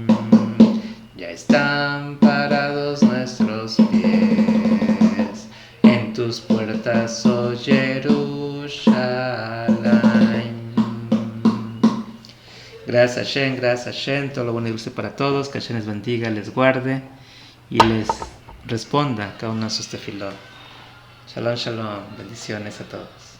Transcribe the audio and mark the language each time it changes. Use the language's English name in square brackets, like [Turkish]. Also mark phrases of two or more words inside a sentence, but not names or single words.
[Spanish] Ya están parados nuestros pies. En tus puertas, oh Jerusalén. Gracias Hashem, todo lo bueno y dulce para todos, que Hashem les bendiga, les guarde y les responda cada uno de sus tefilot. [Hebrew] שלום, שלום, [Spanish] bendiciones a todos.